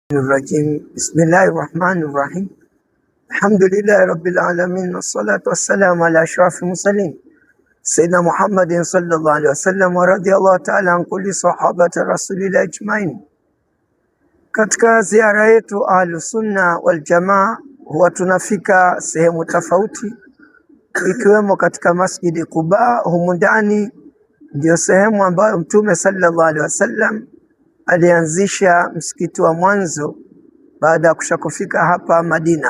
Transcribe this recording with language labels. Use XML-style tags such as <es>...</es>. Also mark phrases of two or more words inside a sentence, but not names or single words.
<ar>الرجيم بسم الله الرحمن الرحيم الحمد لله رب العالمين والصلاة والسلام على أشرف المرسلين سيدنا محمد صلى الله عليه وسلم ورضي الله تعالى عن كل صحابة رسول الله أجمعين.</ar> <sw>Katika ziara yetu Ahlusunna wal Jamaa huwa tunafika sehemu tofauti, ikiwemo katika Masjidi Quba. Humu ndani ndio sehemu ambayo Mtume</sw> <ar>صلى الله عليه وسلم</ar> <sw>alianzisha msikiti wa mwanzo baada ya kushakufika hapa Madina.</sw>